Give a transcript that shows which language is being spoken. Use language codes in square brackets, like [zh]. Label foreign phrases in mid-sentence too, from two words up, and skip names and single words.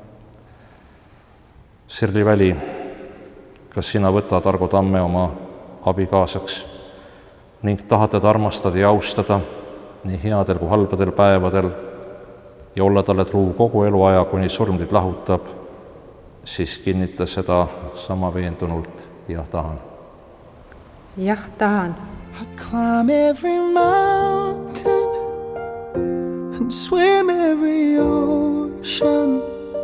[et] Sirli Väli, kas sina võtad Argo Tamme oma abikaasaks ning tahad teda armastada ja austada nii headel kui halbadel päevadel ja olla talle truu kogu eluaja, kuni surm teid lahutab, siis kinnita seda sama veendunult, jah, tahan. Jah, tahan. [en] I'd climb every mountain and swim every ocean